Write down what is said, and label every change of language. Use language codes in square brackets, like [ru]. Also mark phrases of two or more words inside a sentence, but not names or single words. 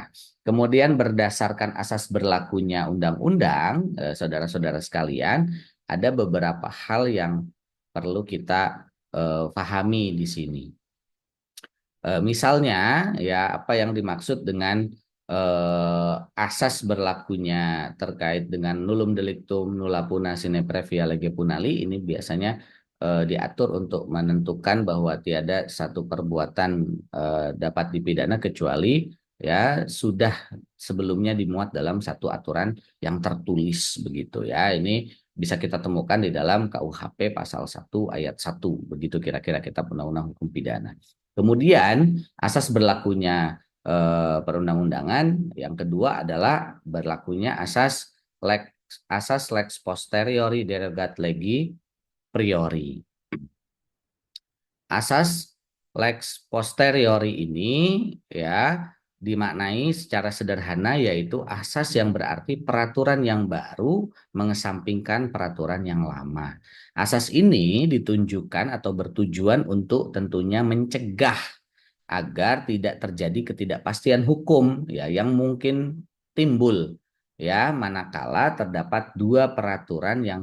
[id] Kemudian berdasarkan asas berlakunya undang-undang, saudara-saudara sekalian, ada beberapa hal yang perlu kita pahami di sini. Misalnya ya apa yang dimaksud dengan asas berlakunya terkait dengan [la] nullum delictum nulla puna sine previa lege punali [id] ini biasanya diatur untuk menentukan bahwa tiada satu perbuatan dapat dipidana kecuali ya sudah sebelumnya dimuat dalam satu aturan yang tertulis begitu ya. Ini bisa kita temukan di dalam KUHP pasal 1 ayat 1 begitu kira-kira kita undang-undang hukum pidana. Kemudian asas berlakunya perundang-undangan yang kedua adalah berlakunya asas [la] lex posteriori derogat legi priori. [id] Asas [la] lex posteriori [id] ini ya dimaknai secara sederhana yaitu asas yang berarti peraturan yang baru mengesampingkan peraturan yang lama. Asas ini ditunjukkan atau bertujuan untuk tentunya mencegah agar tidak terjadi ketidakpastian hukum ya yang mungkin timbul ya manakala terdapat dua peraturan yang